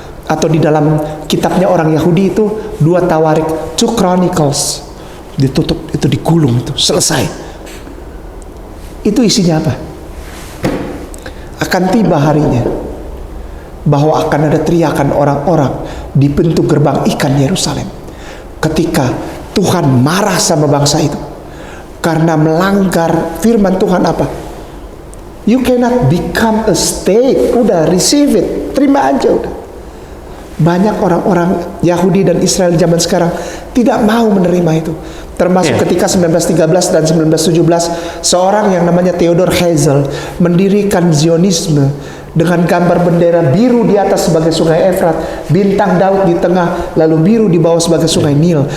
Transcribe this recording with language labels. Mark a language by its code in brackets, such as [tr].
[id] Atau di dalam kitabnya orang Yahudi itu 2 Tawarik, 2 Chronicles, ditutup, itu digulung, itu selesai. Itu isinya apa? akan tiba harinya bahwa akan ada teriakan orang-orang di pintu gerbang ikan Yerusalem ketika Tuhan marah sama bangsa itu karena melanggar firman Tuhan apa? [en] You cannot become a state. [id] Udah, [en] receive it, [id] terima aja udah. Banyak orang-orang Yahudi dan Israel zaman sekarang tidak mau menerima itu. Termasuk ketika 1913 dan 1917 seorang yang namanya Theodor Herzl mendirikan Zionisme dengan gambar bendera biru di atas sebagai sungai Efrat, bintang Daud di tengah, lalu biru di bawah sebagai sungai Nil.